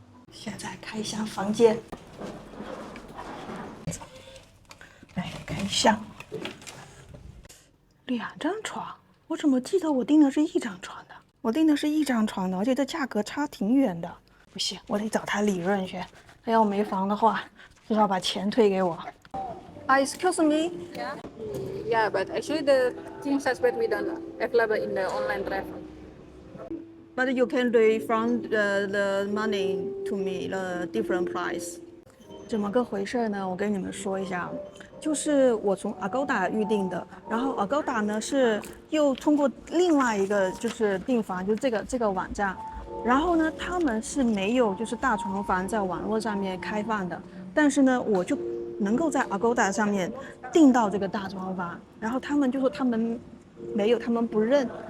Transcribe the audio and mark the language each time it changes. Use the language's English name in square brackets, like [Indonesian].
[Chinese] 現在開箱房間，來看一下，2張床，我怎麼記得我訂的是一张床的？我訂的是一张床的，而且这價格差挺遠的。不行，我得找他理論去。他要沒房的話，至少把錢退給我。 [English] Excuse me. Yeah, but actually the king size bed we don't available in the online travel. But you can refund the money to me the different price. [Chinese] 怎麼個回事呢？我跟你們說一下，就是我从 Agoda 預定的，然後 Agoda 呢是又通過另外一个就是訂房，就是這個網站，然後呢他們是沒有就是大床房在網絡上面開放的，但是呢我就能夠在 Agoda 上面訂到這個大床房，然後他們就說他們沒有，他們不認。